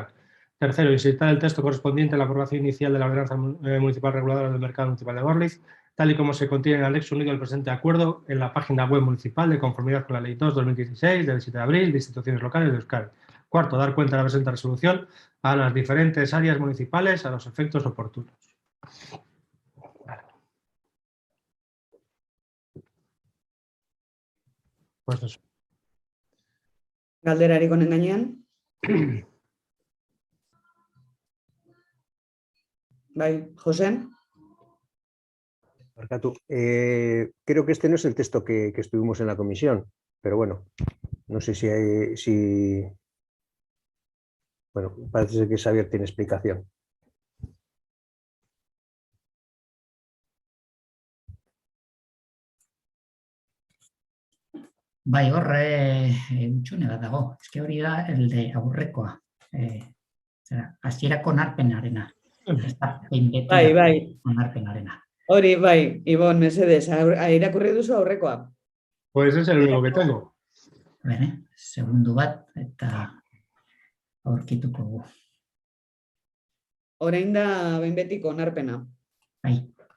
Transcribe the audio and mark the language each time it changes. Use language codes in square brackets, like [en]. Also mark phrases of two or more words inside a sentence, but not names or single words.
[es] Tercero, insertar el texto correspondiente a la aprobación inicial de la ordenanza municipal reguladora del mercado municipal de Gorliz, tal y como se contiene en el anexo unido al presente acuerdo en la página web municipal de conformidad con la Ley 2/2016 del 7 de abril de instituciones locales de Euskadi. Cuarto, dar cuenta de la presente resolución a las diferentes áreas municipales a los efectos oportunos. Pues eso. [eu] Galderarik honen gainean? Bai, José? Barkatu. [es] Creo que este no es el texto que estuvimos en la comisión, pero bueno, no sé si bueno, parece ser que Xavier tiene explicación. [eu] Bai, hor utxune bat dago. Eske hori da [es] el de [eu] aurrekoa. Hasierako onarpenarena. Bai. Onarpenarena. Hori, bai, Ibon, mesedez, irakurri duzu aurrekoa. [es] Pues es el único que tengo. Bene, [eu] segundu bat, eta aurkituko gu. Orain da behin betiko onarpena. Bai.